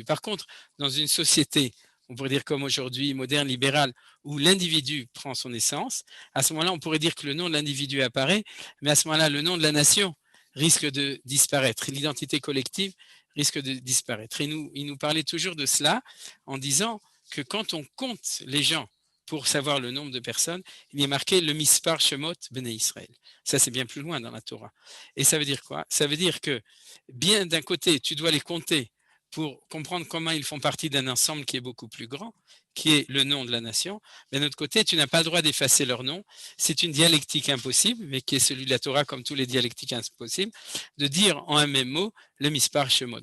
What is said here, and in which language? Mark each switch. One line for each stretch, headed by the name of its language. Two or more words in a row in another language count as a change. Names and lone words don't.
French: Par contre, dans une société, on pourrait dire comme aujourd'hui, moderne, libérale, où l'individu prend son essence, à ce moment-là, on pourrait dire que le nom de l'individu apparaît, mais à ce moment-là, le nom de la nation risque de disparaître. L'identité collective risque de disparaître. Et il nous parlait toujours de cela en disant que quand on compte les gens pour savoir le nombre de personnes, il y a marqué le
Hebrew: מספר שמות בני ישראל.
French: Ça, c'est bien plus loin dans la Torah. Et ça veut dire quoi? Ça veut dire que bien d'un côté, tu dois les compter pour comprendre comment ils font partie d'un ensemble qui est beaucoup plus grand, qui est le nom de la nation. Mais d'un autre côté, tu n'as pas le droit d'effacer leur nom. C'est une dialectique impossible, mais qui est celui de la Torah, comme tous les dialectiques impossibles, de dire en un même mot le
Hebrew: מספר שמות.